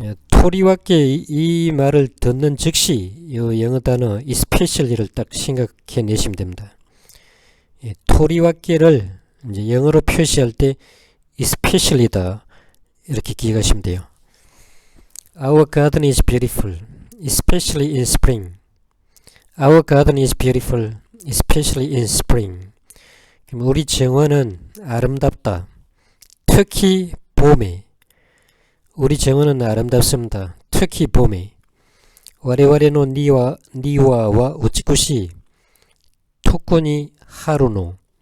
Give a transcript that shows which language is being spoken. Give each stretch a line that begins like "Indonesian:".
Korean: 토리와께 이 말을 듣는 즉시 이 영어 단어 especially를 딱 생각해 내시면 됩니다. 토리와께를 이제 영어로 표시할 때 especially다 이렇게 기억하시면 돼요.
English: Our garden is beautiful, especially in spring. Our garden is beautiful, especially in spring.
Korean: 그럼 우리 정원은 아름답다. 특히 봄에. 우리 정원은 아름답습니다. 특히 봄에.
Japanese: 我々の庭は美しい。特に春の。